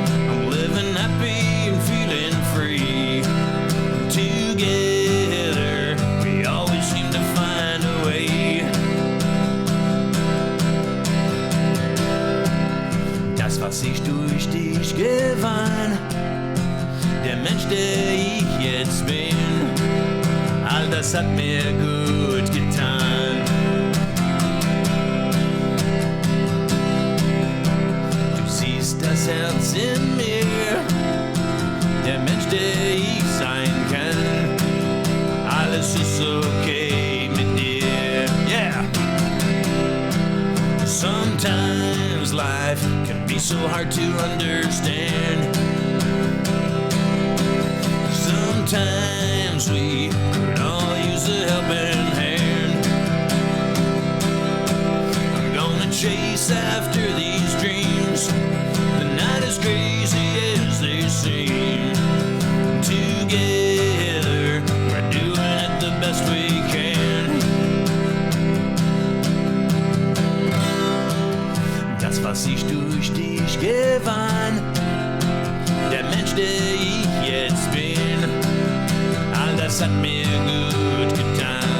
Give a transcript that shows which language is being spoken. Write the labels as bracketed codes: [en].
[en] I'm living happy and feeling free. Together, we always seem to find a way. [de] Das, was ich durch dich gewann, der Mensch, der ich jetzt bin, all das hat mir gut getan. Du siehst das Herz in mir, der Mensch, der ich sein kann. Alles ist okay mit dir, yeah. [en] Sometimes can be so hard to understand. Sometimes we could all use a helping hand. I'm gonna chase after these dreams. The night is crazy as they seem. Together, we're doing it the best we can. [de] Das, was ich durch dich gewann, der Mensch, der ich jetzt bin, all das hat mir gut getan.